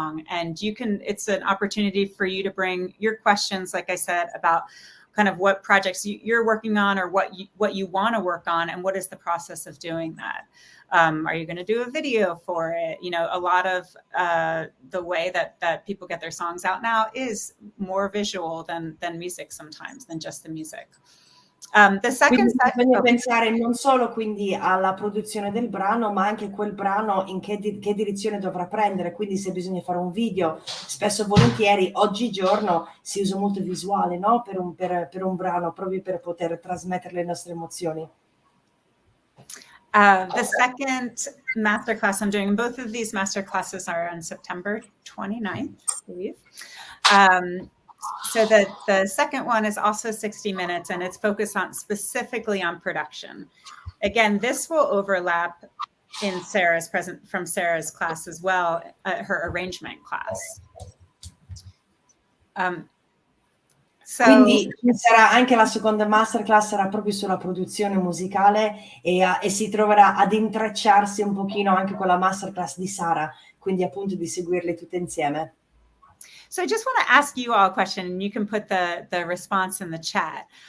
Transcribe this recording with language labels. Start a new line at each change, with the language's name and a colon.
English: And it's an opportunity for you to bring your questions, like I said, about kind of what projects you're working on, or what you want to work on, and what is the process of doing that. Are you going to do a video for it? You know, a lot of the way that people get their songs out now is more visual than music sometimes, than just the music. The second
Italian: bisogna pensare non solo quindi alla produzione del brano, ma anche quel brano in che direzione dovrà prendere. Quindi se bisogna fare un video, spesso volentieri oggigiorno si usa molto visuale, no? Per un brano, proprio per poter trasmettere le nostre emozioni.
English: The second masterclass I'm doing, and both of these masterclasses are on September 29th, I believe. So the second one is also 60 minutes, and it's focused specifically on production. Again, this will overlap in from Sarah's class as well, her arrangement class.
Italian: Quindi sarà anche la seconda masterclass, sarà proprio sulla produzione musicale e si troverà ad intrecciarsi un pochino anche con la masterclass di Sara, quindi appunto di seguirle tutte insieme.
English: So I just want to ask you all a question, and you can put the response in the chat.